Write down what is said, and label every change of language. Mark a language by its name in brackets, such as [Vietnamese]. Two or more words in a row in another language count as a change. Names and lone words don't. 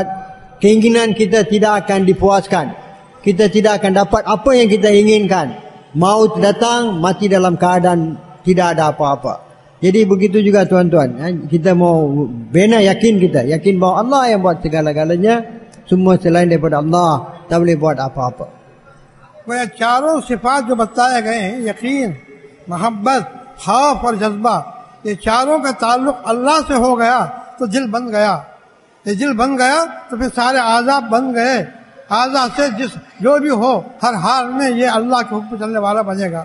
[Malay] Keinginan kita tidak akan dipuaskan. Kita tidak akan dapat apa yang kita inginkan. Maut datang, mati dalam keadaan tidak ada apa-apa. Jadi begitu juga tuan-tuan, kita mau bina yakin kita, yakin bahawa Allah yang buat segala-galanya, semua selain daripada Allah tak boleh buat apa-apa. [Hindi] वह चारों सिफात जो बताए गए हैं, यकीन, मोहब्बत, खौफ और जज्बा, ये चारों का ताल्लुक अल्लाह से हो गया तो दिल बन गया. ये दिल बन गया तो फिर सारे आज़ाब बन गए. आज़ा से जो भी हो, हर हाल में ये अल्लाह के हुक्म चलने वाला बनेगा.